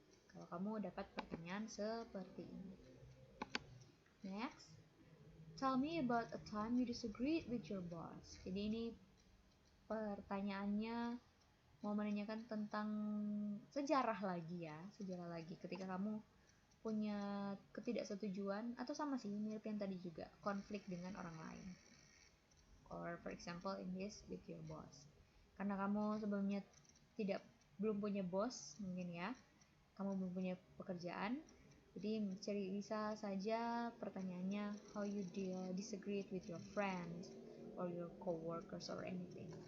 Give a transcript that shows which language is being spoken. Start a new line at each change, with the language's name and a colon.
Indonesian: Kalau kamu dapat pertanyaan seperti ini.
English: Next, tell me about a time you disagreed with your boss.
Indonesian: Jadi ini pertanyaannya mau menanyakan tentang sejarah lagi ya, sejarah lagi ketika kamu punya ketidaksetujuan atau sama sih mirip yang tadi juga, konflik dengan orang lain.
English: Or for example in this with your boss.
Indonesian: Karena kamu sebelumnya belum punya bos mungkin ya, kamu belum punya pekerjaan, jadi bisa saja pertanyaannya
English: how you disagree with your friends or your coworkers or anything.